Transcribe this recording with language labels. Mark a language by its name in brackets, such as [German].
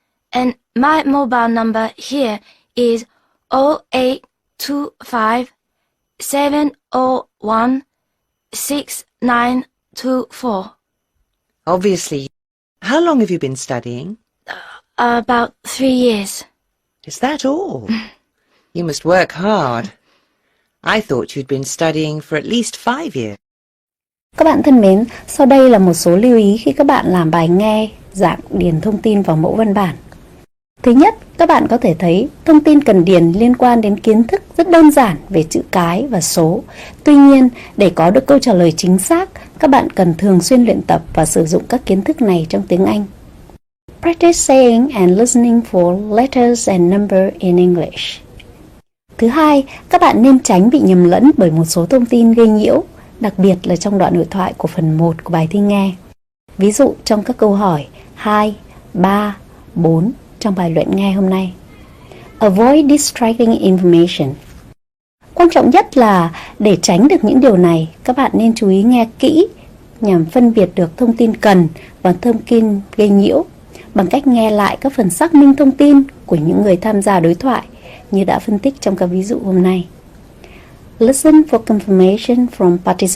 [English] And my mobile number here is 0825 701 6924. Obviously. How long have you been studying? About 3 years. Is that all? You must work hard. I thought you'd been studying for at least 5 years. [Vietnamese] Các bạn thân mến, sau đây là một số lưu ý khi các bạn làm bài nghe, dạng điền thông tin vào mẫu văn bản. Thứ nhất, các bạn có thể thấy thông tin cần điền liên quan đến kiến thức rất đơn giản về chữ cái và số. Tuy nhiên, để có được câu trả lời chính xác, các bạn cần thường xuyên luyện tập và sử dụng các kiến thức này trong tiếng Anh. [English] Practice saying and listening for letters and number in English. [Vietnamese] Thứ hai, các bạn nên tránh bị nhầm lẫn bởi một số thông tin gây nhiễu, đặc biệt là trong đoạn hội thoại của phần 1 của bài thi nghe. Ví dụ trong các câu hỏi 2, 3, 4 trong bài luyện nghe hôm nay. [English] Avoid distracting information. [Vietnamese] Quan trọng nhất là để tránh được những điều này, các bạn nên chú ý nghe kỹ nhằm phân biệt được thông tin cần và thông tin gây nhiễu bằng cách nghe lại các phần xác minh thông tin của những người tham gia đối thoại như đã phân tích trong các ví dụ hôm nay. [English] Listen for confirmation from participants.